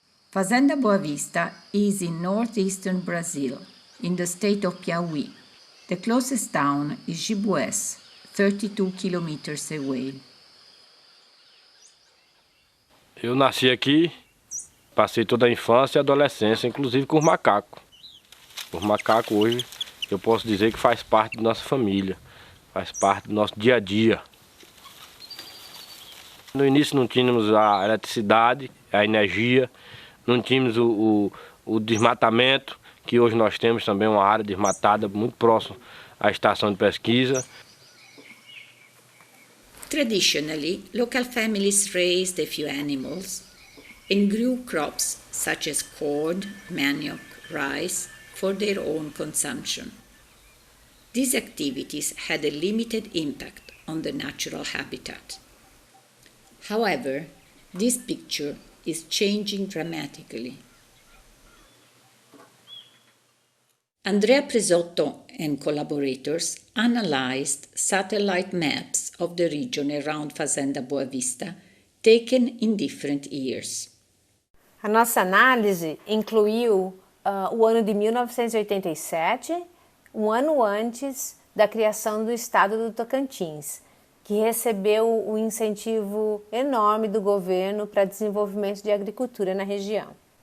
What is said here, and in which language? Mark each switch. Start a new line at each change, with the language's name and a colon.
English: Fazenda Boa Vista is in northeastern Brazil, in the state of Piauí. The closest town is NIMBioS, 32 kilometers away.
Portuguese: Eu nasci aqui. Passei toda a infância e adolescência, inclusive com os macacos. Os macacos hoje, eu posso dizer que faz parte da nossa família, faz parte do nosso dia a dia. No início não tínhamos a eletricidade, a energia, não tínhamos o desmatamento, que hoje nós temos também uma área desmatada muito próxima à estação de pesquisa.
English: Traditionally, local families raised a few animals and grew crops such as corn, manioc, rice for their own consumption. These activities had a limited impact on the natural habitat. However, this picture is changing dramatically. Andrea Presotto and collaborators analyzed satellite maps of the region around Fazenda Boa Vista taken in different years.
Portuguese: A nossa análise incluiu o ano de 1987, um ano antes da criação do estado do Tocantins, que recebeu um incentivo enorme do governo para desenvolvimento de agricultura na região.